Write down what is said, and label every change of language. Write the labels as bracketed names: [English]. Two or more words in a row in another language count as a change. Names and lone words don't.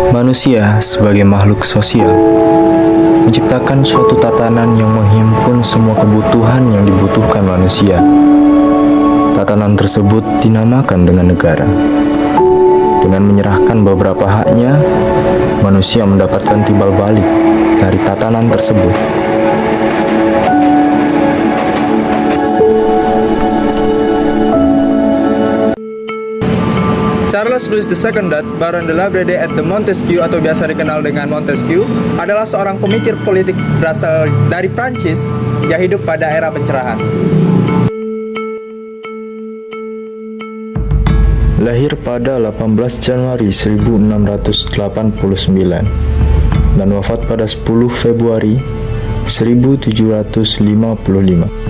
[Indonesian] Manusia sebagai makhluk sosial menciptakan suatu tatanan yang menghimpun semua kebutuhan yang dibutuhkan manusia. Tatanan tersebut dinamakan dengan negara. Dengan menyerahkan beberapa haknya, manusia mendapatkan timbal balik dari tatanan tersebut. Charles Louis II Baron de la Brede et de Montesquieu atau biasa dikenal dengan Montesquieu adalah seorang pemikir politik berasal dari Prancis yang hidup pada era pencerahan. Lahir pada 18 Januari 1689 dan wafat pada 10 Februari 1755.